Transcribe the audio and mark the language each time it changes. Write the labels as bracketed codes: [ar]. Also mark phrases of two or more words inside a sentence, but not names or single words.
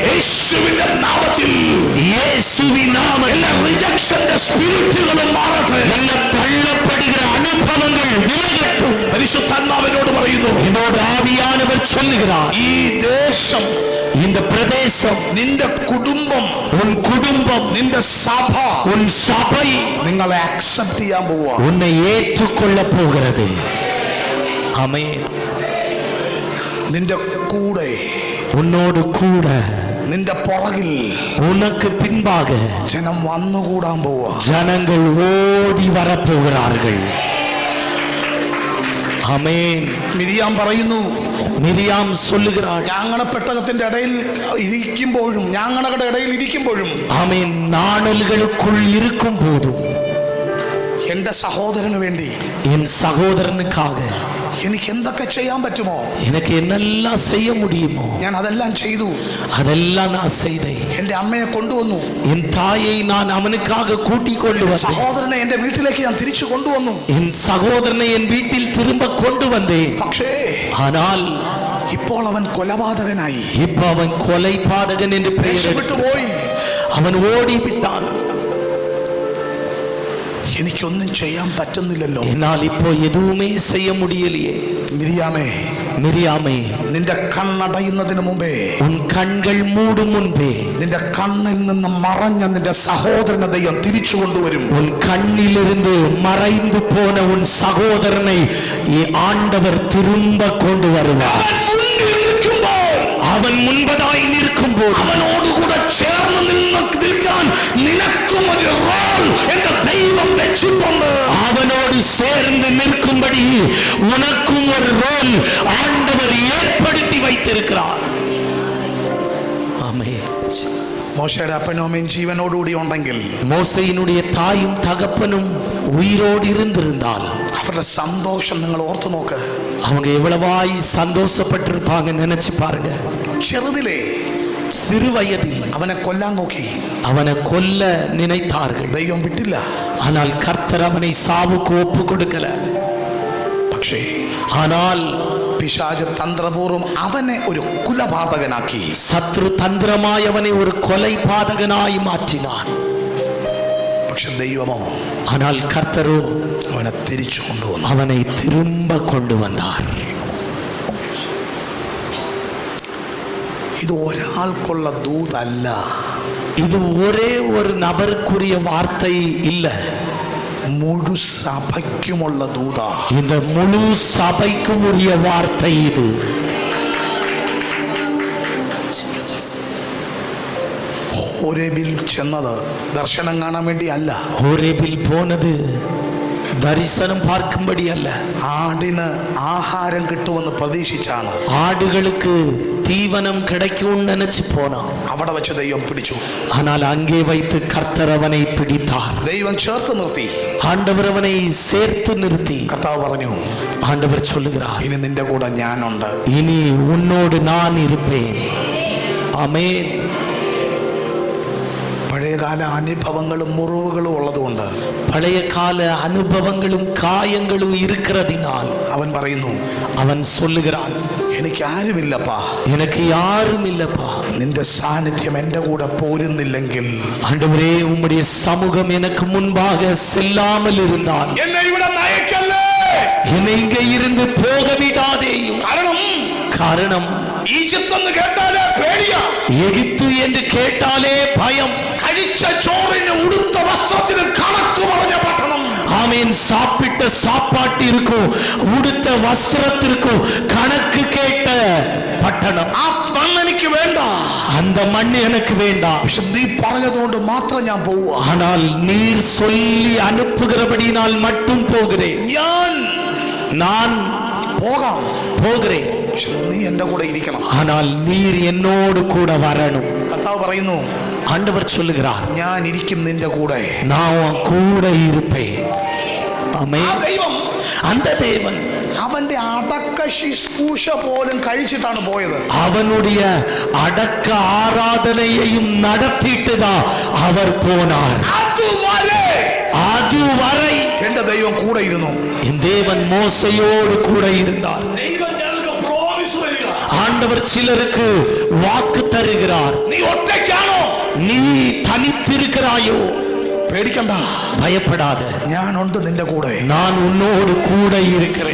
[ml] യേശുവിന്റെ നാമത്തിൽ [ta] இயேசுவின் நாமத்தில் [ml] എല്ലാ റിജക്ഷന്റെ സ്പിരിറ്റുകളും മാറട്ടെ. [ta] எல்லா தள்ளப்படுகிற அனுபவங்கள் விலகட்டும். [ml] പരിശുദ്ധാത്മാവിനോട് പറയുന്നു, [ta] என்னோடு ஆவியானவர் சொல்லுகிறார், [ml] ഈ ദേശം, [ta] இந்த பிரதேசம், [ml] നിന്റെ കുടുംബം, [ta] உன் குடும்பம், [ml] നിന്റെ സഭ [ta] உன் சபை [ml] നിങ്ങളെ അക്സെപ്റ്റ് ചെയ്യാൻ പോവാ. [ta] உன்னை ஏற்றுக்கொள்ள போகிறது. ஆமென். [ml] നിന്റെ കൂടെ, [ta] உன்னோடு கூட, [ml] നിന്റെ പുറകിൽ [ta] உனக்கு பின்பாக [ml] ജനം വന്നുകൂടാൻ പോവാ. [ta] ஜனங்கள் ஓடி வரப்போகிறார்கள். ஆமென். [ml] മിരിയാം പറയുന്നു, [ta] மிரியாம் சொல்லுகிறாள், [ml] ഞാങ്ങണ പെട്ടകത്തിന്റെ ഇടയിൽ ഇരിക്കുമ്പോഴും, ഞാങ്ങണകളുടെ ഇടയിൽ ഇരിക്കുമ്പോഴും [ta] ஆமென், நாணல்களுக்குள் இருக்கும் போதும் [ml] എന്റെ സഹോദരന് വേണ്ടി [ta] என் சகோதரனுக்காக [ml] എനിക്ക് എന്തൊക്കെ ചെയ്യാൻ പറ്റുമോ [ta] எனக்கு என்னெல்லாம் செய்ய முடியுமோ [ml] ഞാൻ അതെല്ലാം ചെയ്തു. [ta] அதெல்லாம் நான் செய்தேன். [ml] എന്റെ അമ്മയെ കൊണ്ടുവന്നു, [ta] என் தாயை நான் அவனுக்காக கூட்டிக் கொண்டு வந்தேன். [ml] സഹോദരനെ എന്റെ വീട്ടിലേക്ക് ഞാൻ തിരിച്ചു കൊണ്ടുവന്നു. [ta] என் சகோதரனை என் வீட்டில் திரும்ப கொண்டு வந்தேன். [ml] പക്ഷേ [ta] ஆனால் [ml] ഇപ്പോൾ അവൻ കൊലപാതകനായി, [ta] இப்ப அவன் கொலைபாதகன் என்று பெயர் [ml] രക്ഷപ്പെട്ടു പോയി. [ta] அவன் ஓடி விட்டான். [ml] എനിക്കൊന്നും ചെയ്യാൻ പറ്റുന്നില്ലല്ലോ. [ta] என்னால் இப்போ எதுவுமே செய்ய முடியலையே. [ml] മിരിയാമേ, [ta] மிரியாமே, [ml] നിന്റെ കണ്ണടയുന്നതിന് മുമ്പേ, [ta] உன் கண்கள் மூடும் முன்பே [ml] നിന്റെ കണ്ണിൽ നിന്ന് മറഞ്ഞ നിന്റെ സഹോദരനെ ദൈവം തിരിച്ചു കൊണ്ടുവരും. [ta] உன் கண்ணிலிருந்து மறைந்து போன உன் சகோதரனை ஆண்டவர் திரும்ப கொண்டு வருவார். [ml] അവൻ മുന്നിൽ നിൽക്കുമ്പോൾ, [ta] அவன் முன்பதாய் நிற்கும்போது [ml] അവനോടുകൂടെ ചേർന്ന് നിൽക്കാൻ നിനക്കും ഒരു റോൾ എന്റെ ദൈവം വെച്ചിട്ടുണ്ട്. [ta] அவனோடு சேர்ந்து நிற்கும்படி உனக்கும் ஒரு ரோல் ஆண்டவர் ஏற்படுத்தி வைத்திருக்கிறார். ஆமென். [ml] മോശയുടെ അപ്പനും അമ്മയും ജീവനോടുകൂടി ഉണ്ടെങ്കിൽ [ta] மோசேயினுடைய தாயும் தகப்பனும் உயிரோடு இருந்திருந்தால் [ml] അവരുടെ സന്തോഷം നിങ്ങൾ ഓർത്തു നോക്ക്. [ta] அவங்க எவ்வளவாய் சந்தோஷப்பட்டிருப்பாங்க நினைச்சு பாருங்க. [ml] ചെറുതിലേ [ta] சிறு வயதில் [ml] അവനെ കൊല്ലാൻ നോക്കി, [ta] அவனை கொல்ல நினைத்தார்கள். [ml] ദൈവം വിട്ടില്ല. [ta] ஆனால் கர்த்தர் அவனை சாவுக்கு ஒப்பு கொடுக்கல. [ml] പക്ഷേ [ta] ஆனால் [ml] പിശാച് തന്ത്രപൂർവ്വം അവനെ ഒരു കുലപാതകനാക്കി. [ta] சத்ரு தந்திரமாய் அவனை ஒரு கொலை பாதகனாய் மாற்றினான். [ml] പക്ഷെ ദൈവമോ, [ta] ஆனால் கர்த்தரோ [ml] അവനെ തിരിച്ചു കൊണ്ടുവന്നു. [ta] அவனை திரும்ப கொண்டு வந்தார். [ml] ഇത് ഒരാൾക്കുള്ള ദൂതല്ല, [ta] இது ஒரே ஒரு நபருக்குரிய வார்த்தை இல்ல, [ml] മുഴു സഭയ്ക്കുമുള്ള ദൂത. [ta] இந்த முழு சபைக்கும் உரிய வார்த்தை இது. [ml] ഹോരേബിൽ ചെന്നത് ദർശനം കാണാൻ വേണ്ടി അല്ല, [ta] ஹோரேபில் போனது தரிசனம் பார்க்கும்படி அல்ல, [ml] ആടിന് ആഹാരം കിട്ടുമെന്ന് പ്രതീക്ഷിച്ചാണ്. [ta] ஆடுகளுக்கு தீவனம் கிடைக்கும் நினைச்சு போனான். [ml] അവിടെ വെച്ച് ദൈവം പിടിച്ചു. [ta] ஆனால் அங்கே வைத்து கர்த்தர் அவனை பிடித்தார். [ml] ദൈവം ചേർത്ത് നിർത്തി. [ta] ஆண்டவர் அவனை சேர்த்து நிறுத்தி [ml] കർത്താവ് പറഞ്ഞു, [ta] ஆண்டவர் சொல்லுகிறார், [ml] ഇനി നിന്റെ കൂടെ ഞാനുണ്ട്. [ta] இனி உன்னோடு நான் இருப்பேன். ஆமென். [ml] പഴയകാല അനുഭവങ്ങളും മുറിവുകളും ഉള്ളതുകൊണ്ട് [ta] பழைய கால அனுபவங்களும் காயங்களும் இருக்கிறதினால் [ml] അവൻ പറയുന്നു, [ta] அவன் சொல்லுகிறான், [ml] എനിക്ക് ആരുമില്ലപ്പാ, [ta] எனக்கு யாரும் இல்லப்பா, [ml] നിന്റെ സാന്നിധ്യം എൻ്റെ കൂടെ പോരുന്നില്ലെങ്കിൽ [ta] ஆண்டவரே உம்முடைய சமூகம் எனக்கு முன்பாக செல்லாமல் இருந்தால் [ml] എന്നെ ഇവിടെ നയിക്കല്ലേ. [ta] என்னை இங்கே இருந்து போக விடாதேயும். காரணம் [ml] ഈജിപ്ത് എന്ന് കേട്ടാലേ പേടിയാ, [ta] எகிப்து என்று கேட்டாலே பயம். [ml] കഴിച്ച ചോറിന് ഉടുത്ത വസ്ത്രത്തിന് കണക്ക് പറഞ്ഞ പട്ടണം. [ta] ஆமீன். சாப்பிட்ட சாப்பாட்டிற்கும் உடுத்த வஸ்திரத்திற்கும் கணக்கு கேட்ட பட்டணம். [ml] ആ മണ്ണ് എനിക്ക് വേണ്ട, [ta] அந்த மண் எனக்கு வேண்டாம். [ml] പക്ഷെ നീ പറഞ്ഞതുകൊണ്ട് മാത്രം ഞാൻ പോവുക. [ta] ஆனால் நீர் சொல்லி அனுப்புகிறபடினால் மட்டும் போகிறேன். நான் [ml] പോകാം, [ta] போகிறேன், [ml] പക്ഷെ നീ എൻ്റെ കൂടെ ഇരിക്കണം. [ta] ஆனால் நீர் என்னோடு கூட வரணும். [ml] കർത്താവ് പറയുന്നു, [ta] ஆண்டவர் சொல்லுகிறார், [ml] ഞാൻ ഇരിക്കും നിന്റെ കൂടെ. [ta] நான் உன் கூட இருப்பேன். ஆமென். [ml] ദൈവം [ta] அந்த தேவன் [ml] അവന്റെ അടക്ക ശുശ്രൂഷ പോലും കഴിച്ചിട്ടാണ് പോയത്. [ta] அவனுடைய அடக்க ஆராதனையையும் நடத்திட்டுதான் அவர் போனார். அதுவரை [ml] എന്റെ ദൈവം കൂടെ ഇരുന്നു. [ta] என் தேவன் மோசையோடு கூட இருந்தார். ஆண்டவர் சிலருக்கு வாக்கு தருகிறார். [ml] നീ ഒറ്റയ്ക്കാണോ? [ta] நீ தனித்திருக்கிறாயோ? [ml] പേടിക്കണ്ട, [ta] பயப்படாத, [ml] ഞാനുണ്ട് നിന്റെ കൂടെ. [ta] நான் உன்னோடு கூட இருக்கிறேன்.